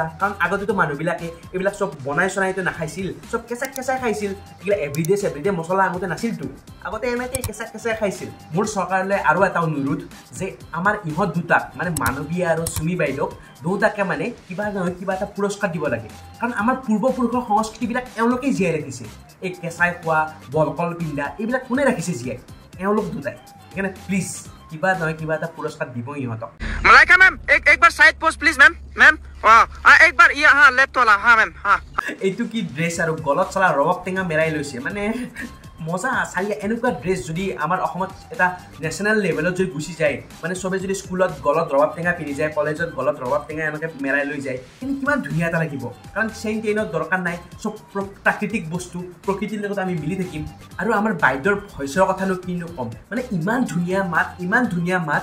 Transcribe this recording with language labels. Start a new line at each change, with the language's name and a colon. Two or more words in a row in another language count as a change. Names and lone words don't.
Assamese: কাৰণ আগতেতো মানুহবিলাকে এইবিলাক চব বনাই চনাইতো নাখাইছিল চব কেঁচা কেঁচাই খাইছিল এইবিলাক এভৰিডে মছলা আগতে নাছিলতো আগতে এনেকৈ কেঁচা কেঁচাই খাইছিল মোৰ চৰকাৰলৈ আৰু এটা অনুৰোধ যে আমাৰ ইহঁত দুটাক মানে মানৱী আৰু চুমি বাইদেউক দুটাকে মানে কিবা নহয় কিবা এটা পুৰস্কাৰ দিব লাগে কাৰণ আমাৰ পূৰ্বপুৰুষৰ সংস্কৃতিবিলাক এওঁলোকেই জীয়াই ৰাখিছে এই কেঁচাই খোৱা বলকল পিন্ধা এইবিলাক কোনে ৰাখিছে জীয়াই এওঁলোক দুটাই সেইকাৰণে প্লিজ কিবা নহয় কিবা এটা পুৰস্কাৰ দিব ইহঁতক
Hindi: मलाइका मैम एक बार
English: side post please ma'am ma'am
Hindi: एक बार ये हाँ लेफ्ट वाला हाँ मैम हाँ
Assamese: এইটো কি ড্ৰেছ আৰু গলত চলা ৰবাব টেঙা মেৰাই লৈছে মানে মজা চালি এনেকুৱা ড্ৰেছ যদি আমাৰ অসমত এটা
English: national levelত
Assamese: যদি গুচি যায় মানে চবে যদি স্কুলত গলত ৰবাব টেঙা পিন্ধি যায় কলেজত গলত ৰবাব টেঙা এনেকৈ মেৰাই লৈ যায় কিন্তু কিমান ধুনীয়া এটা লাগিব কাৰণ চেইন টেইনত দৰকাৰ নাই চব প্ৰাকৃতিক বস্তু প্ৰকৃতিৰ লগত আমি মিলি থাকিম আৰু আমাৰ বাইদেউৰ ভইচৰ কথানো কিনো ক'ম মানে ইমান ধুনীয়া মাত